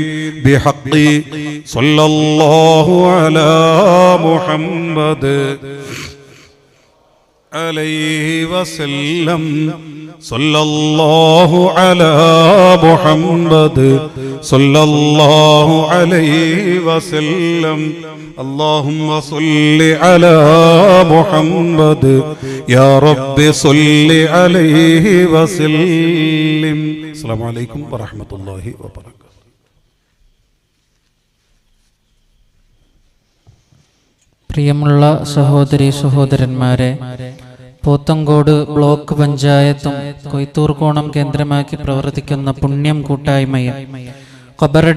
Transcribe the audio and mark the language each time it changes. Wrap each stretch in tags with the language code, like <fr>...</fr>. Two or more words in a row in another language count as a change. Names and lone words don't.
<ar>بحق صلى الله على محمد عليه وسلم. صلى الله على محمد صلى الله عليه وسلم. اللهم صل على محمد يا رب صل عليه وسلم. السلام عليكم ورحمة الله وبركاته.</ar> <ml>പ്രിയമുള്ള സഹോദരി സഹോദരന്മാരെ, പോത്തങ്കോട് ബ്ലോക്ക് പഞ്ചായത്തും കൊയ്ത്തൂർകോണം കേന്ദ്രമാക്കി പ്രവർത്തിക്കുന്ന പുണ്യം കൂട്ടായ്മയും ഖബറടി</ml>